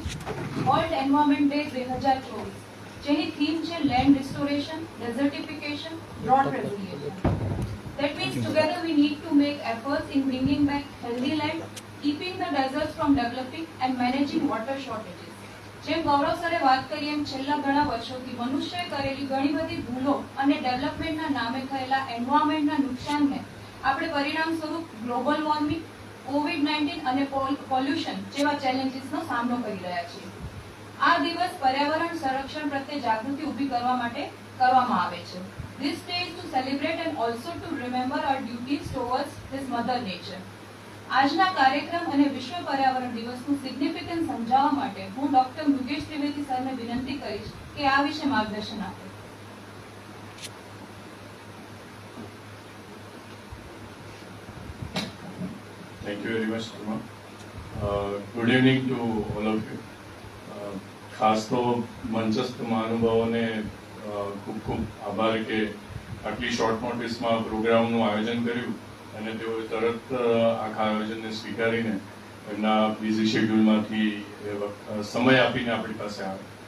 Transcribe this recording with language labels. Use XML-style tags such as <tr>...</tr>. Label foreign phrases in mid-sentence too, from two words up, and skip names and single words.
<gu>વર્લ્ડ એન્વાયરમેન્ટ ડે 2024, જેની થીમ છે</gu> <en>land restoration, desertification, drought regulation. That means together we need to make efforts in bringing back healthy land, keeping the deserts from developing and managing water shortages.</en> <gu>જેમ ગૌરવ સરે વાત કરી એમ છેલ્લા ઘણા વર્ષોથી મનુષ્યએ કરેલી ઘણી બધી ભૂલો અને ડેવલપમેન્ટના નામે થયેલા એન્વાયરમેન્ટના નુકસાનને આપણે પરિણામ સ્વરૂપ</gu> <en>global warming,</en> <gu>COVID-19 અને પોલ્યુશન જેવા ચેલેન્જીસનો સામનો કરી રહ્યા છીએ. આ દિવસ પર્યાવરણ સંરક્ષણ પ્રત્યે જાગૃતિ ઊભી કરવા માટે કરવામાં આવે છે.</gu> <en>This day is to celebrate and also to remember our duties towards this mother nature.</en> <gu>આજના કાર્યક્રમ અને વિશ્વ પર્યાવરણ દિવસનું સિગ્નિફિકન્સ સમજાવવા માટે હું ડોક્ટર મુકેશ ત્રિવેદી સરને વિનંતી કરીશ કે આ વિશે માર્ગદર્શન આપે.</gu> <en>Thank you very much, Sharma. Good evening to all of you.</en> <gu>ખાસ તો મંચસ્થ મહાનુભાવોને ખૂબ ખૂબ આભાર કે આટલી શોર્ટ નોટિસમાં પ્રોગ્રામનું આયોજન કર્યું અને તેઓએ તરત આખા આયોજનને સ્વીકારીને એમના બિઝી શેડ્યુલમાંથી સમય આપીને આપણી પાસે આવે.</gu>